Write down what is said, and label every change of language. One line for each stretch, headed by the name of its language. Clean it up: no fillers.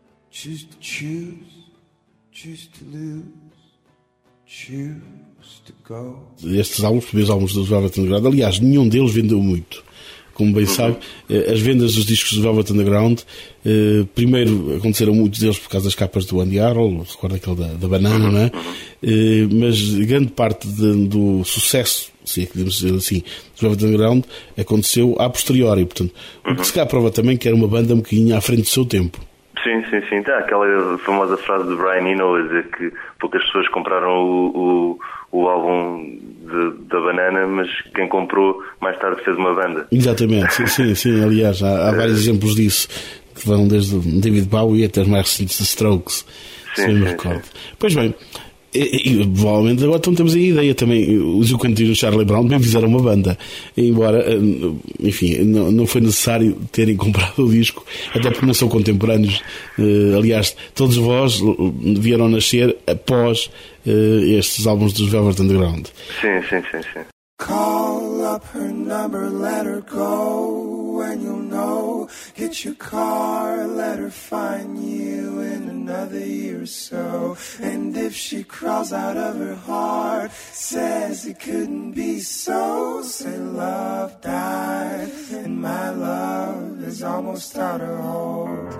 English: Choose to choose, choose to lose, choose to go.
Portuguese: Estes álbuns, primeiros álbuns do Velvet Underground, aliás, nenhum deles vendeu muito. Como bem sabe, as vendas dos discos do Velvet Underground, primeiro aconteceram muitos deles por causa das capas do Andy Warhol, recordo aquele da banana, não é? Mas grande parte do sucesso, se é que podemos dizer assim, do Velvet Underground aconteceu a posteriori, portanto. O que se cá prova também que era uma banda um bocadinho à frente do seu tempo. Sim, sim, sim. Tá, aquela famosa frase de Brian Eno, a dizer que poucas pessoas compraram o álbum da banana, mas quem comprou mais tarde fez uma banda. Exatamente, sim, sim, sim. Aliás, há vários exemplos disso, que vão desde David Bowie até os mais recentes de Strokes, sim, se bem me recordo. Pois bem, e provavelmente agora então temos a ideia também, os U2 e o Charlie Brown também fizeram uma banda, embora, enfim, não foi necessário terem comprado o disco, até porque não são contemporâneos. Aliás, todos vós vieram nascer após estes álbuns dos Velvet Underground. Sim, sim, sim, sim.
English: Call up her number, let her go. when you'll know. Get your car, let her find you in another year or so. And if she crawls out of her heart, says it couldn't be so, say love died and my love is almost out of hope.